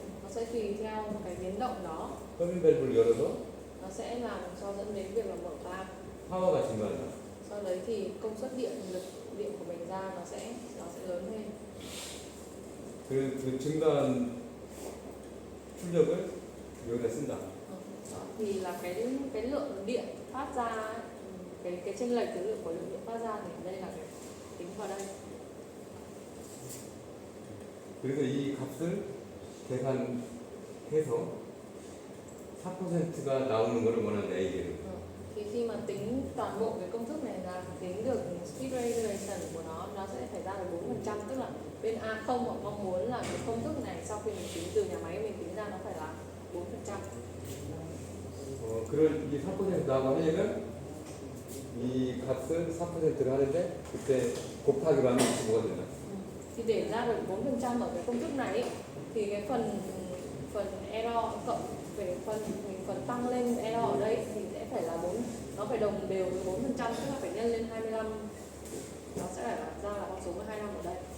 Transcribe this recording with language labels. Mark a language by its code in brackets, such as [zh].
[vi] nó sẽ tùy theo cái biến động đó, [ko] 커빙 밸브를 열어서 [vi] nó sẽ làm cho dẫn đến việc là mở van. [ko] 파워가 증가한다. [vi] Sau đấy thì công suất lực điện của mình ra nó sẽ lớn lên. [ko] 그 증가한 출력을 여기다 쓴다. [vi] Đó, thì là cái lượng điện phát ra ấy, cái chênh lệch cái lượng của lượng điện phát ra thì ở đây là cái tính vào đây. [ko] 그래서 이 값을 계산해서 4%가 나오는 것을 원하는 A제로. [vi] Thì khi mà tính toàn bộ cái công thức này là tính được speed regulation của nó sẽ phải ra được 4%, tức là bên A0 họ mong muốn là cái công thức này sau khi mình tính từ nhà máy mình tính ra nó phải là 4%. [ko] 그걸 이 4% 나오고 하려면 이 값을 4%를 하는데 그때 곱하기로 하면 25가 된다. [vi] Thì để ra được 4% ở cái công thức này ấy, thì cái phần error cộng về phần tăng lên error ở đây thì sẽ phải là 4, nó phải đồng đều với 4%, tức là phải nhân lên 25, nó sẽ phải ra là con số 25 ở đây.